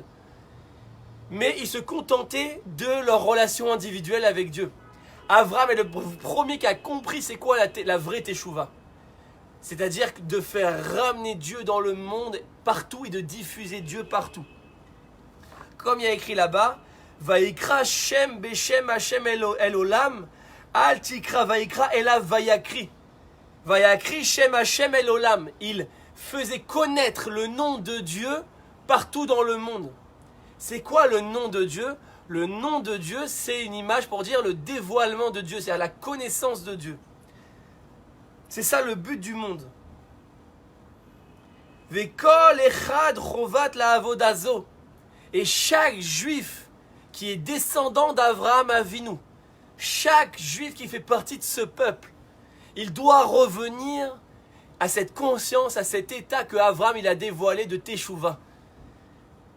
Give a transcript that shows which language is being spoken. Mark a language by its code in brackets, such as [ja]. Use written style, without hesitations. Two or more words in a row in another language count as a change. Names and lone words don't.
[fr] Mais ils se contentaient de leur relation individuelle avec Dieu. Avraham est le premier qui a compris c'est quoi la vraie teshuva. C'est-à-dire de faire ramener Dieu dans le monde partout et de diffuser Dieu partout. Comme il y a écrit là-bas, [he] ויקרא שם בשם ה' אל עולם, אל תקרא ויקרא אליו ויקריא. ויקריא שם ה' אל עולם. [fr] Il faisait connaître le nom de Dieu partout dans le monde. C'est quoi le nom de Dieu? Le nom de Dieu, c'est une image pour dire le dévoilement de Dieu, c'est-à-dire la connaissance de Dieu. C'est ça le but du monde. [he] וכל אחד חובת לעבודתו. [fr] Et chaque juif qui est descendant d'Avraham Avinu, chaque juif qui fait partie de ce peuple, il doit revenir à cette conscience, à cet état que Avraham il a dévoilé de Teshuva.